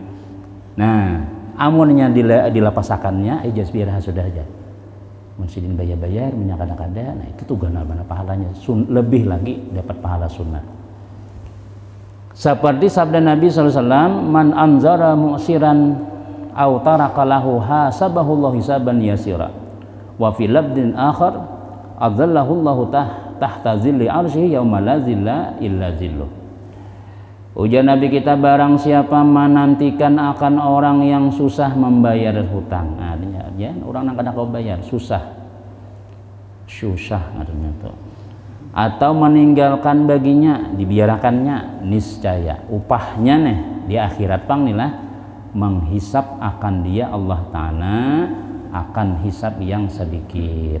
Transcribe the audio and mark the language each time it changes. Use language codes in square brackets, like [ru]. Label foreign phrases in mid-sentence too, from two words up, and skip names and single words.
[bjn] Nah amunnya dilapasakannya ijas biar sudah aja Mensidin bayar-bayar minyak kada-kada, nah itu tuh gana-gana pahalanya lebih lagi dapat pahala sunnah. [id] Seperti sabda Nabi SAW, [ar] من أنظر معسرا أو ترك له حاسبه الله حسابا يسيرا وفي لفظ آخر أظله الله تحت ظل عرشه يوم لا ظل إلا ظله. [bjn] Ujar Nabi kita barang siapa menantikan akan orang yang susah membayar hutang. Nah, ya, orang yang kada kau bayar susah artinya tuh. Atau meninggalkan baginya dibiarkannya niscaya upahnya nih di akhirat pang nilah menghisap akan dia Allah Ta'ala akan hisap yang sedikit.